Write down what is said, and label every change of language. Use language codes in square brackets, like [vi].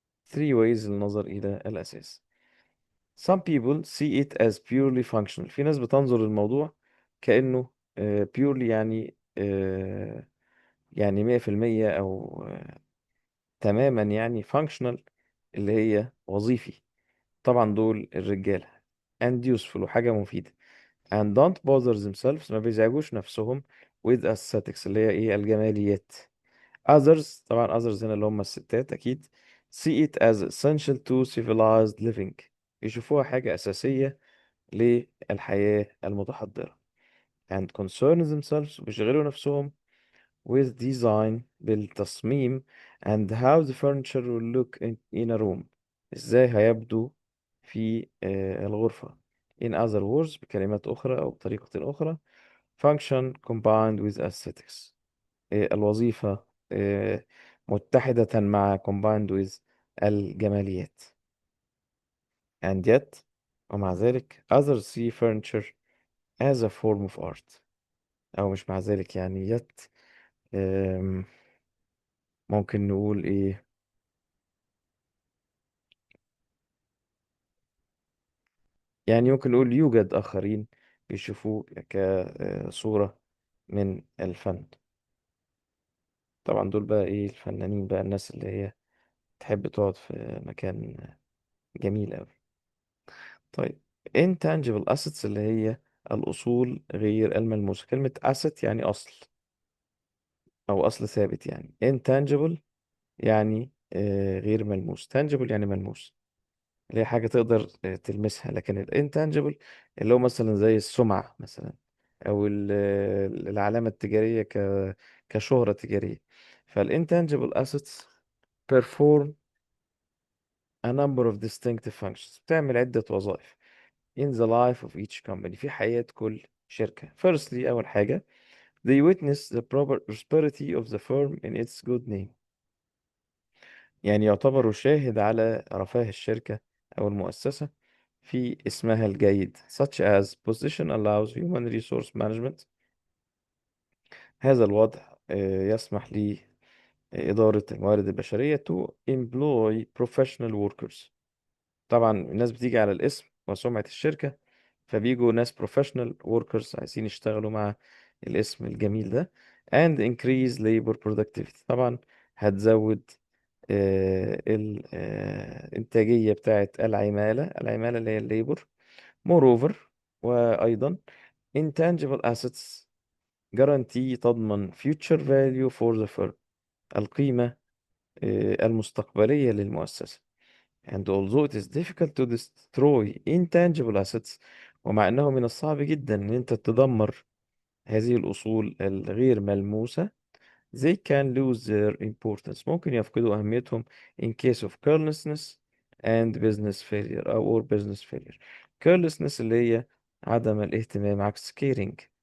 [en] three ways [ar] للنظر إلى الأساس. [en] Some people see it as purely functional. [ar] في ناس بتنظر للموضوع كأنه [en] purely [ar] يعني يعني 100% أو تماما يعني functional، اللي هي وظيفي. طبعا دول الرجالة. [en] and useful، [ar] وحاجة مفيدة. [en] and don't bother themselves، [ar] ما بيزعجوش نفسهم [en] with aesthetics، [ar] اللي هي ايه؟ الجماليات. others، طبعا others هنا اللي هم الستات أكيد. [en] see it as essential to civilized living، [ar] يشوفوها حاجة أساسية للحياة المتحضرة. [en] and concern themselves، [ar] بيشغلوا نفسهم [en] with design، [ar] بالتصميم. [en] and how the furniture will look in a room، [ar] ازاي هيبدو في الغرفة. [en] in other words، [ar] بكلمات أخرى أو بطريقة أخرى، [en] function combined with aesthetics، [ar] الوظيفة متحدة مع [en] combined with الجماليات. and yet، [ar] ومع ذلك [en] others see furniture as a form of art. [ar] أو مش مع ذلك يعني yet، آم، ممكن نقول إيه؟ يعني ممكن نقول يوجد آخرين بيشوفوه كصورة من الفن. طبعا دول بقى إيه؟ الفنانين بقى، الناس اللي هي تحب تقعد في مكان جميل أوي. طيب، [en] intangible assets [ar] اللي هي الأصول غير الملموسة. كلمة asset يعني أصل أو أصل ثابت. يعني intangible يعني غير ملموس. tangible يعني ملموس، اللي هي حاجة تقدر تلمسها. لكن ال intangible اللي هو مثلا زي السمعة مثلا، أو العلامة التجارية كشهرة تجارية. [en] فال intangible assets perform a number of distinctive functions، [ar] بتعمل عدة وظائف [en] in the life of each company، [ar] في حياة كل شركة. [en] Firstly، [ar] أول حاجة، [en] they witness the proper prosperity of the firm in its good name، [ar] يعني يعتبروا شاهد على رفاه الشركة أو المؤسسة في اسمها الجيد. [en] such as position allows human resource management، [ar] هذا الوضع يسمح لإدارة الموارد البشرية [en] to employ professional workers. [ar] طبعا الناس بتيجي على الاسم وسمعة الشركة، فبيجوا ناس [en] professional workers [ar] عايزين يشتغلوا مع الاسم الجميل ده. [en] and increase labor productivity، [ar] طبعا هتزود الإنتاجية بتاعت العمالة اللي هي الليبر. [en] moreover، [ar] وأيضا [en] intangible assets guarantee، [ar] تضمن [en] future value for the firm، [ar] القيمة المستقبلية للمؤسسة. [en] and although it is difficult to destroy intangible assets، [ar] ومع أنه من الصعب جدا أن أنت تدمر هذه الأصول الغير ملموسة، [en] they can lose their importance، [ar] ممكن يفقدوا أهميتهم [en] in case of carelessness and business failure أو or business failure. [ar] carelessness اللي هي عدم الاهتمام، عكس caring.